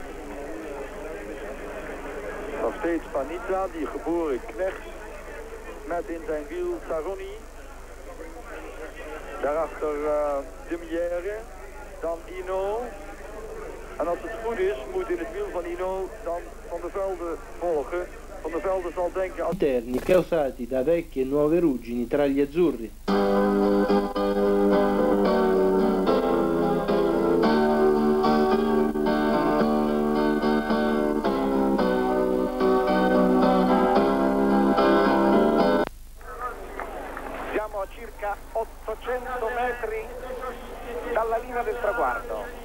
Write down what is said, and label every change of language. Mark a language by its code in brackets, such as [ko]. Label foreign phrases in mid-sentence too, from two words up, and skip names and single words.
[nl] Nog steeds Panizza, die geboren knecht, met in zijn wiel Saronni. Daarachter de Mière, dan Ino. En als het goed is, moet in het wiel van Ino dan Van der Velde volgen. Van der Velde zal denken... [it] Interni causati da vecchie e nuove ruggini tra gli azzurri. Siamo a circa 800 metri dalla linea del traguardo.